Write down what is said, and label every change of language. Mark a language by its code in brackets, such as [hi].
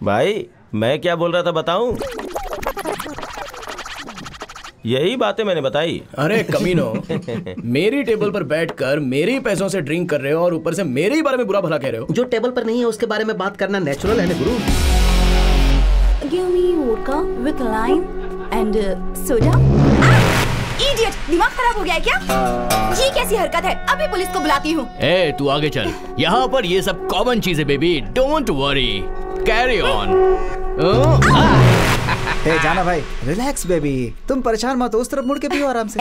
[hi] भाई मैं क्या बोल रहा था बताऊं? यही बातें मैंने बताई। अरे कमीनो, मेरी टेबल पर बैठकर मेरे ही पैसों से ड्रिंक कर रहे हो और ऊपर से मेरे ही बारे में बुरा भला कह रहे हो। जो टेबल पर नहीं है उसके बारे में बात करना नेचुरल है ना गुरु। [en] Give me vodka with lime and soda. Idiot, [hi] दिमाग खराब हो गया है क्या? ये कैसी हरकत है? अभी पुलिस को बुलाती हूँ। ए, तू आगे चल। यहाँ पर ये सब कॉमन चीजें baby. [en] Don't worry, carry on. [hi] हे जाना भाई, रिलैक्स बेबी। तुम परेशान मत हो, उस तरफ मुड़ के पियो आराम से।